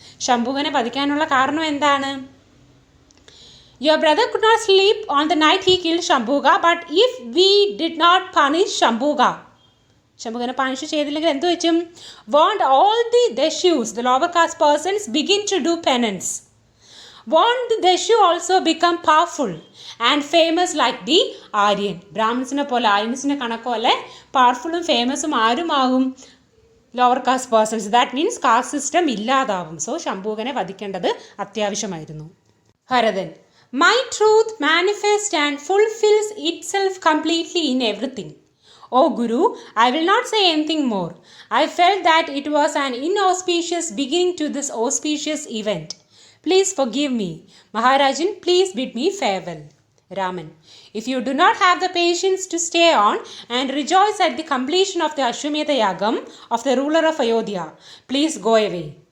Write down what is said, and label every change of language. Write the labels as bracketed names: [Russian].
[Malayalam] ശംഭുകനെ വധിക്കാനുള്ള കാരണം എന്താണ്? [English] Your brother could not sleep on the night he killed Shambhuga, but if we did not punish Shambhuga, [Malayalam] ശംഭുകനെ punish ചെയ്തില്ലെങ്കിൽ എന്ത് വെച്ചും? [English] Won't all the Deshus, the lower caste persons, begin to do penance? Won't the Deshu also become powerful and famous like the Aryan? [Malayalam] ബ്രാഹ്മിൻസിനെ പോലെ ആര്യൻസിനെ കണക്കോലെ പവർഫുള്ളും ഫേമസും ആരുമാകും? [English] Lower caste persons. That means [Malayalam] caste system ഇല്ലാതാവും. So ശംഭൂകനെ വധിക്കേണ്ടത് അത്യാവശ്യമായിരുന്നു. [English] Bharathan, my truth manifest and fulfils itself completely in everything. O Guru, I will not say anything more. I felt that it was an inauspicious beginning to this auspicious event. Please forgive me. Maharajan, please bid me farewell. Raman, if you do not have the patience to stay on and rejoice at the completion of the Ashwamedha Yagam of the ruler of Ayodhya, please go away.